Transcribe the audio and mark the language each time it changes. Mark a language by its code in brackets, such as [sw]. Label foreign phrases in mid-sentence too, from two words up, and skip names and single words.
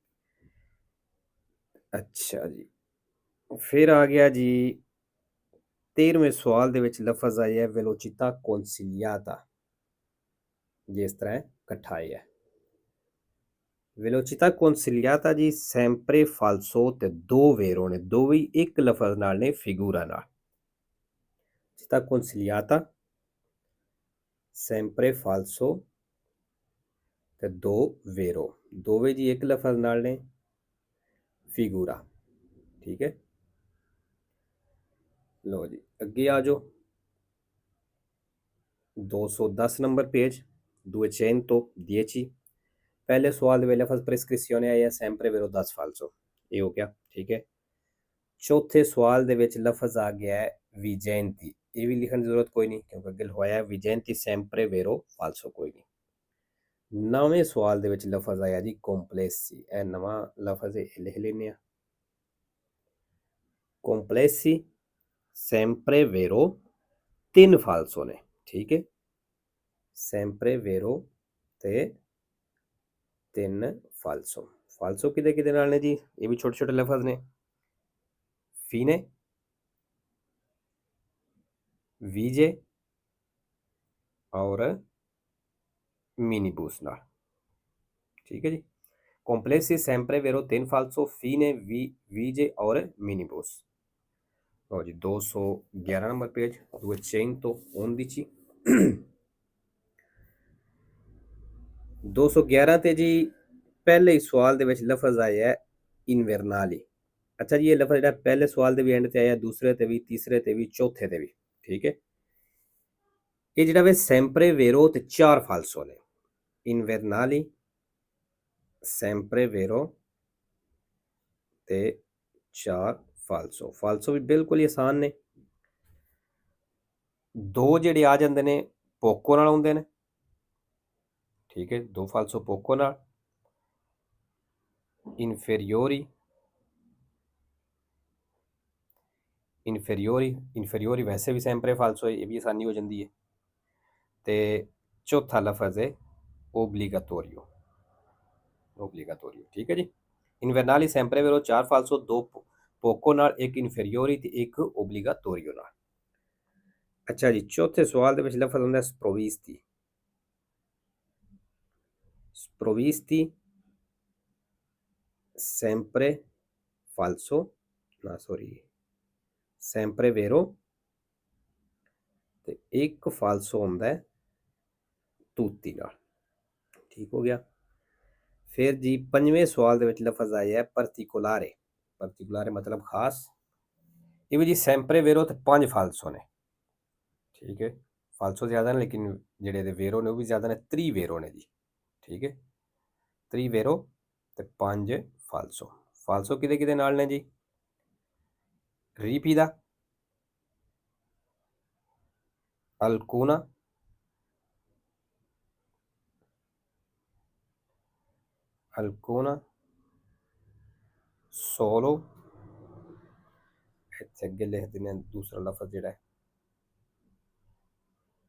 [pa] ਅੱਛਾ ਜੀ, ਫਿਰ ਆ ਗਿਆ ਜੀ 13ਵੇਂ ਸਵਾਲ ਦੇ ਵਿੱਚ ਲਫ਼ਜ਼ ਆਇਆ [it] velocità consigliata, [pa] ਜਿਸ ਤਰ੍ਹਾਂ ਇਕੱਠਾ ਆਇਆ [it] velocità consigliata [pa] ਜੀ [it] sempre falso [pa] ਤੇ ਦੋ ਵੇਰੋ ਨੇ, ਦੋ ਵੀ ਇੱਕ ਲਫ਼ਜ਼ ਨਾਲ ਨੇ, ਫਿਗੂਰਾ ਨਾਲ। [it] città consigliata sempre falso [pa] ਤੇ ਦੋ ਵੇਰੋ, ਦੋਵੇਂ ਜੀ ਇੱਕ ਲਫ਼ਜ਼ ਨਾਲ ਨੇ, ਫਿਗੂਰਾ। ਠੀਕ ਹੈ, ਲੋ ਜੀ ਅੱਗੇ ਆ ਜਾਓ 210 ਨੰਬਰ ਪੇਜ, 210 ਪਹਿਲੇ ਸਵਾਲ ਦੇ ਵਿੱਚ ਲਫ਼ਜ਼ ਪ੍ਰੈਸਕ੍ਰਿਪਸ਼ਨੇ ਆਇਆ [it] sempre vero 10 falso, [pa] ਇਹ ਹੋ ਗਿਆ। ਠੀਕ ਹੈ, ਚੌਥੇ ਸਵਾਲ ਦੇ ਵਿੱਚ ਲਫ਼ਜ਼ ਆ ਗਿਆ ਹੈ ਵਿਜੈਂਤੀ, ਇਹ ਵੀ ਲਿਖਣ ਦੀ ਜ਼ਰੂਰਤ ਕੋਈ ਨਹੀਂ ਕਿਉਂਕਿ ਅੱਗੇ ਹੋਇਆ [it] vigenti sempre vero falso, [pa] ਕੋਈ ਨਹੀਂ। ਨਵੇਂ ਸਵਾਲ ਦੇ ਵਿੱਚ ਲਫ਼ਜ਼ ਆਇਆ ਜੀ ਕੰਪਲੈਸੀ, ਇਹ ਨਵਾਂ ਲਫ਼ਜ਼ ਇਹ ਲਿਖ ਲੈਂਦੇ ਆ, [it] complessi sempre vero [pa] 3 ਫਾਲਸੋ ਨੇ। ਠੀਕ ਹੈ, [it] sempre vero ਤੇ 3 ਫਾਲਸੋ। [pa] ਫਾਲਸੋ ਕਿਹਦੇ ਨਾਲ ਨੇ ਜੀ? ਇਹ ਵੀ ਛੋਟੇ ਛੋਟੇ ਲਫ਼ਜ਼ ਨੇ, [it] fine, vige ਔਰ minibus ਨਾਲ। [pa] ਠੀਕ ਹੈ ਜੀ, [it] complessi sempre vero 3 falso, fine, vige ਔਰ minibus। [pa] ਲਓ ਜੀ 211 ਨੰਬਰ ਪੇਜ, 211 211 ਤੇ ਜੀ ਪਹਿਲੇ ਹੀ ਸਵਾਲ ਦੇ ਵਿੱਚ ਲਫ਼ਜ਼ ਆਇਆ ਹੈ ਇਨਵਰਨਾਲੀ। ਅੱਛਾ ਜੀ, ਇਹ ਲਫ਼ਜ਼ ਜਿਹੜਾ ਪਹਿਲੇ ਸਵਾਲ ਦੇ ਵੀ ਐਂਡ ਤੇ ਆਇਆ, ਦੂਸਰੇ ਤੇ ਵੀ, ਤੀਸਰੇ ਤੇ ਵੀ, ਚੌਥੇ ਤੇ ਵੀ। ਠੀਕ ਹੈ, ਇਹ ਜਿਹੜਾ ਵੇ [it] sempre vero [pa] ਤੇ 4 ਫਾਲਸੋ ਨੇ, ਇਨਵਰਨਾਲੀ, [it] sempre vero ਤੇ 4 ਫਾਲਸੋ। [pa] ਫਾਲਸੋ ਵੀ ਬਿਲਕੁਲ ਹੀ ਆਸਾਨ ਨੇ, ਦੋ ਜਿਹੜੇ ਆ ਜਾਂਦੇ ਨੇ ਪੋਕੋ ਨਾਲ ਆਉਂਦੇ ਨੇ। ਠੀਕ ਹੈ, 2 ਫਾਲਸੋ ਪੋਕੋ ਨਾਲ, ਇਨਫੈਰੀਓਰੀ, ਇਨਫੈਰੀਓਰੀ ਵੈਸੇ ਵੀ [it] sempre falso [pa] ਹੈ, ਇਹ ਵੀ ਆਸਾਨੀ ਹੋ ਜਾਂਦੀ ਹੈ। ਤੇ ਚੌਥਾ ਲਫ਼ਜ਼ ਹੈ ਓਬਲੀਗਾਤੋਰੀਓ, ਓਬਲੀਗਾਤੋਰੀਓ। ਠੀਕ ਹੈ ਜੀ, ਇਨਵਰਨਾਲੀ, [it] sempre vero 4 falso, [pa] 2 ਪੋਕੋ ਨਾਲ, ਇੱਕ ਇਨਫੈਰੀਓਰੀ ਤੇ ਇੱਕ ਓਬਲੀਗਾਤੋਰੀਓ ਨਾਲ। ਅੱਛਾ ਜੀ, ਚੌਥੇ ਸਵਾਲ ਦੇ ਵਿੱਚ ਲਫ਼ਜ਼ ਹੁੰਦਾ [it] sprovvisti, sprovvisti sempre falso, [pa] ਨਾ ਸੌਰੀ [it] sempre vero [pa] ਤੇ ਇੱਕ ਫਾਲਸੋ ਹੁੰਦਾ ਹੈ tutti ਨਾਲ। ਠੀਕ ਹੋ ਗਿਆ। ਫਿਰ ਜੀ ਪੰਜਵੇਂ ਸਵਾਲ ਦੇ ਵਿੱਚ ਲਫ਼ਜ਼ ਆਇਆ ਹੈ particolare, particolare ਮਤਲਬ ਖਾਸ, ਇਹ ਵੀ ਜੀ [it] sempre vero [pa] ਤੇ 5 ਫਾਲਸੋ ਨੇ। ਠੀਕ ਹੈ, ਫਾਲਸੋ ਜ਼ਿਆਦਾ ਨੇ ਲੇਕਿਨ ਜਿਹੜੇ ਇਹਦੇ ਵੇਰੋ ਨੇ ਉਹ ਵੀ ਜ਼ਿਆਦਾ ਨੇ, 3 ਵੇਰੋ ਨੇ ਜੀ। ਠੀਕ ਹੈ, 3 ਵੇਰੋ ਤੇ 5 ਫਾਲਸੋ। ਫਾਲਸੋ ਕਿਹਦੇ ਨਾਲ ਨੇ ਜੀ? ਰੀਪੀਦਾ, [it] alcuna, alcuna, solo, [pa] ਇੱਥੇ ਅੱਗੇ ਲਿਖ ਦਿੰਦੇ ਹਾਂ ਦੂਸਰਾ ਲਫ਼ਜ਼ ਜਿਹੜਾ ਹੈ